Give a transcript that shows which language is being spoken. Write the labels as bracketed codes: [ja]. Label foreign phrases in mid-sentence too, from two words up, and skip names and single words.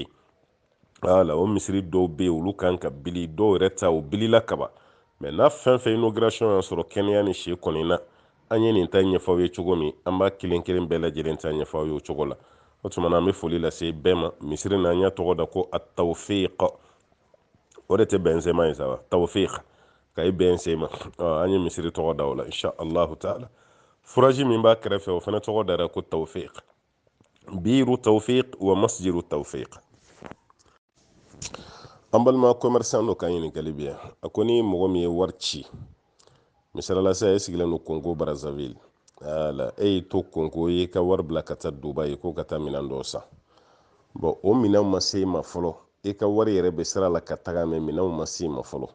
[bm] wala o misiri dɔw bɛ yen olu kan ka bili dɔw yɛrɛ ta o bilila kaba. mais n'a fɛn fɛn inauguration y'a sɔrɔ kɛnɛya ni si kɔni na an ye nin ta ɲɛfɔw ye cogo min an b'a kelen kelen bɛɛ lajɛlen ta ɲɛfɔw ye o cogo la. o tuma na an bɛ foli lase bɛɛ ma. misiri na an y'a tɔgɔ da ko at-tawfiq. o de tɛ bɛnsema ye sa wa tawfiq ka i bɛn se ma. an ye misiri tɔgɔ da o la [ar] إن شاء الله تعالى. [bm] furaji min b'a kɛrɛfɛ o fana tɔgɔ dara ko tawfiq. [ar] بئر توفيق ومسجد توفيق. [bm] an balima commerçant dɔ ka ɲininkali bɛ yan. a ko ni mɔgɔ min ye wari ci misalala sisan e sigilen don Congo Brazzaville ala e y'i to Congo ye ka wari bila ka taa Dubayi ko ka taa minɛn dɔ san. bon o minɛnw ma se ma fɔlɔ e ka wari yɛrɛ bɛ sira la ka taga mɛ minɛnw ma se ma fɔlɔ.